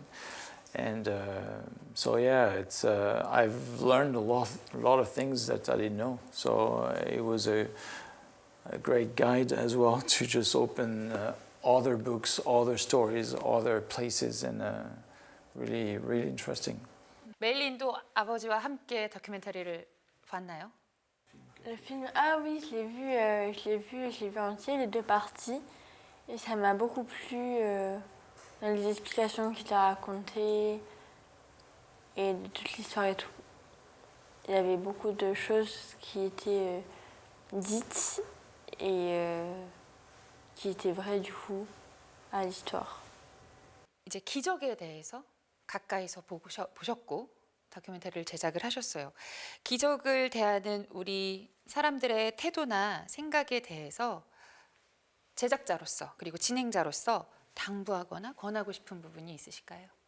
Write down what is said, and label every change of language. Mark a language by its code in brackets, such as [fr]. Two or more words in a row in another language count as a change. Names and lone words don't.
[en] And so yeah, it's I've learned a lot of things that I didn't know. So it was a great guide as well to just open other books, other stories, other places, and really interesting. [ko] 메일린도 아버지와 함께 다큐멘터리를 봤나요? [fr] Le film, ah oui, je l'ai vu entier, les deux parties. Et ça m'a beaucoup plu dans les explications qu'il a racontées et de toute l'histoire et tout. Il y avait beaucoup de choses qui étaient dites et qui étaient vraies du coup à l'histoire. [ko] 이제 기적에 대해서 가까이서 보셨고 다큐멘터리를 제작을 하셨어요. 기적을 대하는 우리 사람들의 태도나 생각에 대해서 제작자로서 그리고 진행자로서 당부하거나 권하고 싶은 부분이 있으실까요?